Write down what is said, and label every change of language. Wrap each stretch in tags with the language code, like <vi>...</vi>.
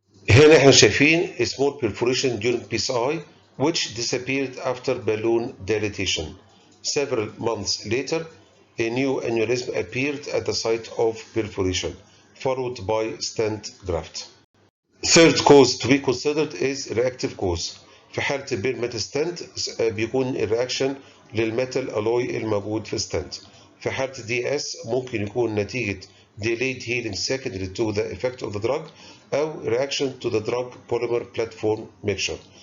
<ar>هنا احنا شايفين</ar> <en>a small perforation during PCI which disappeared after balloon dilatation. Several months later, a new aneurysm appeared at the site of perforation, followed by stent graft. Third cause to be considered is reactive cause.</en> <ar>في حالة البير ميتال ستنت بيكون الرياكشن للميتال الوي الموجود في الستنت. في حالة DS ممكن يكون نتيجة</ar> <en>delayed healing secondary to the effect of the drug أو reaction to the drug polymer platform mixture.</en>